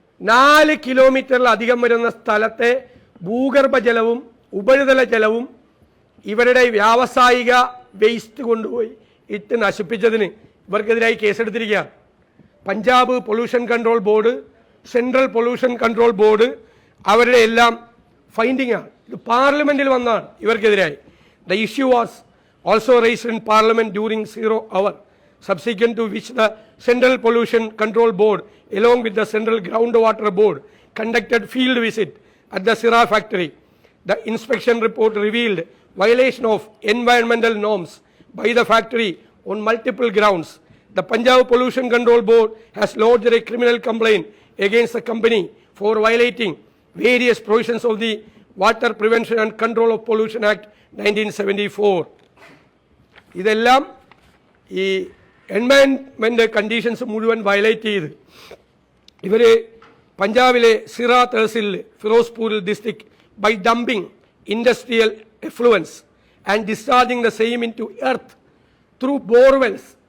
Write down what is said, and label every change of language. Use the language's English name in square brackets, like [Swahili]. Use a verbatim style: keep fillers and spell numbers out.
[Malayalam] നാല് കിലോമീറ്ററിലധികം വരുന്ന സ്ഥലത്തെ ഭൂഗർഭ ജലവും ഉപരിതല ജലവും ഇവരുടെ വ്യാവസായിക വേസ്റ്റ് കൊണ്ടുപോയി ഇട്ട് നശിപ്പിച്ചതിന് ഇവർക്കെതിരായി കേസെടുത്തിരിക്കുകയാണ്. Punjab pollution control board, central pollution control board അവരുടെ എല്ലാം ഫൈൻഡിങ്ങാണ്. ഇത് പാർലമെൻറ്റിൽ വന്നതാണ് ഇവർക്കെതിരായി. [English] The issue was also raised in parliament during zero hour, subsequent to which the Central Pollution Control Board along with the Central Groundwater Board conducted field visit at the Sira factory. The inspection report revealed violation of environmental norms by the factory on multiple grounds. The Punjab Pollution Control Board has lodged a criminal complaint against the company for violating various provisions of the Water Prevention and Control of Pollution Act nineteen seventy-four. [Malayalam] ഇതെല്ലാം ഈ environment conditions മുഴുവൻ violate ചെയ്ത് ഇവർ പഞ്ചാബിലെ സിറ തഹസിലിൽ ഫിറോസ്പൂരിൽ district [English] By dumping industrial effluents and discharging the same into earth through borewells.